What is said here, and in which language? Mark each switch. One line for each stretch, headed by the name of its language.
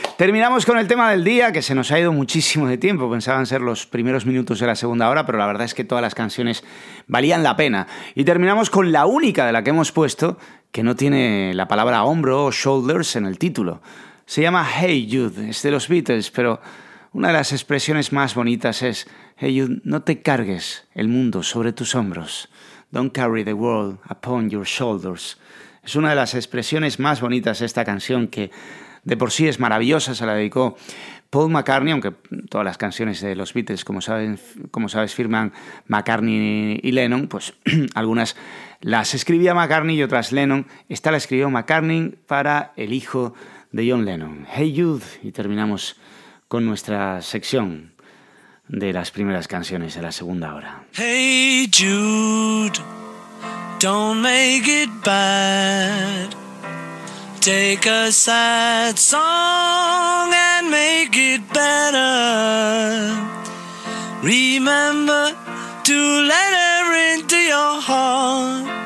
Spanish: Terminamos con el tema del día, que se nos ha ido muchísimo de tiempo, pensaban ser los primeros minutos de la segunda hora, pero la verdad es que todas las canciones valían la pena. Y terminamos con la única de la que hemos puesto, que no tiene la palabra hombro o shoulders en el título. Se llama Hey Jude, es de los Beatles, pero una de las expresiones más bonitas es Hey Jude, no te cargues el mundo sobre tus hombros.
English: Don't carry the world upon your shoulders.
Spanish: Es una de las expresiones más bonitas de esta canción, que de por sí es maravillosa, se la dedicó Paul McCartney, aunque todas las canciones de los Beatles, como sabes, firman McCartney y Lennon, pues algunas las escribía McCartney y otras Lennon. Esta la escribió McCartney para el hijo de John Lennon. Hey Jude, y terminamos con nuestra sección de las primeras canciones de la segunda hora.
English: Hey Jude, don't make it bad. Take a sad song and make it better. Remember to let her into your heart.